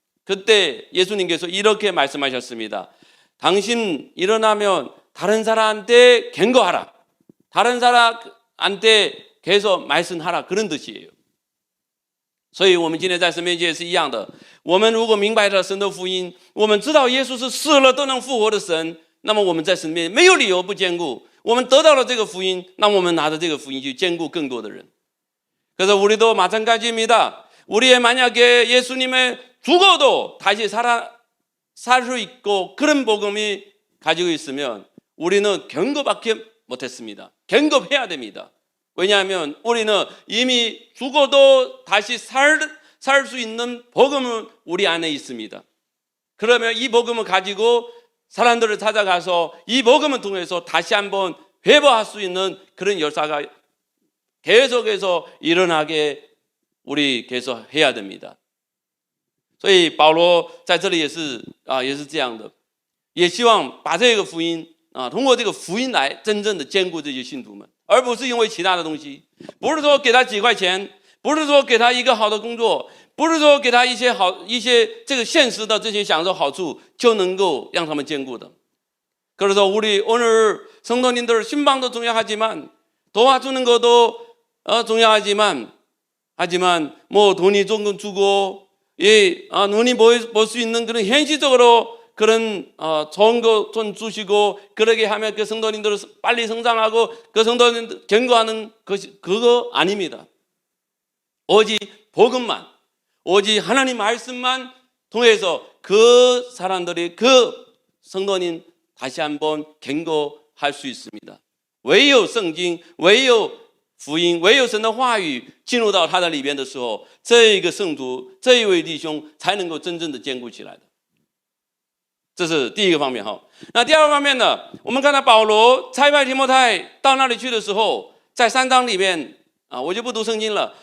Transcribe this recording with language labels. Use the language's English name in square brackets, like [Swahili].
[Korean] 그때 예수님께서 이렇게 말씀하셨습니다. 당신 일어나면 다른 사람한테 경고하라. 다른 사람한테 계속 말씀하라. 그런 뜻이에요. [Chinese] 所以我们今天在生命界是一样的，我们如果明白了神的福音，我们知道耶稣是死了都能复活的神，那么我们在神面前没有理由不坚固。我们得到了这个福音，那我们拿着这个福音去坚固更多的人。 [Korean] 그래서 우리도 마찬가지입니다. 우리의 만약에 예수님의 죽어도 다시 살 수 있고 그런 복음이 가지고 있으면 우리는 경고밖에 못했습니다. 경고해야 됩니다. 왜냐하면 우리는 이미 죽어도 다시 살 수 있는 복음은 우리 안에 있습니다. 그러면 이 복음을 가지고 사람들을 찾아가서 이 복음을 통해서 다시 한번 회복할 수 있는 그런 역사가 계속해서 일어나게 우리 계속 해야 됩니다. [Chinese] 所以保罗在这里也是这样的，也希望把这个福音通过这个福音来真正的兼顾这些信徒们，而不是因为其他的东西，不是说给他几块钱，不是说给他一个好的工作，不是说给他一些这个现实的这些享受好处就能够让他们兼顾的。 [Korean] 그래서 우리 오늘 성도님들 신방도 중요하지만 도와주는 것도 중요하지만 하지만 뭐 돈이 조금 주고 눈이 볼 수 있는 그런 현실적으로 그런 좋은 거 좀 주시고 그러게 하면 그 성도님들을 빨리 성장하고 그 성도님들 견고하는 것이 그거 아닙니다. 오직 복음만, 오직 하나님 말씀만 통해서 그 사람들이 그 성도님 다시 한번 견고할 수 있습니다. [Chinese] 唯有圣经，唯有福音，唯有神的话语进入到他的里边的时候，这一个圣徒，这一位弟兄才能够真正的坚固起来的。这是第一个方面哈。那第二个方面呢，我们看到保罗差派提摩太到那里去的时候，在3章里面我就不读圣经了。